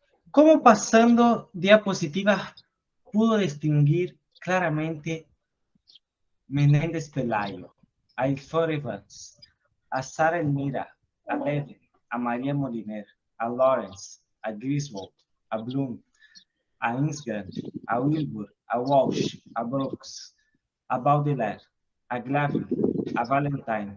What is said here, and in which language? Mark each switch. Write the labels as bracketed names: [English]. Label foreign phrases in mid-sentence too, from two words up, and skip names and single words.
[Spanish] Cómo pasando diapositivas pudo distinguir claramente Menéndez Pelayo, a Ilford Evans, a Sara Elmira, a Bede, a María Moliner, a Lawrence, a Griswold, a Bloom, a Insgard, a Wilbur, a Walsh, a Brooks, a Baudelaire, a Glavin, a Valentine,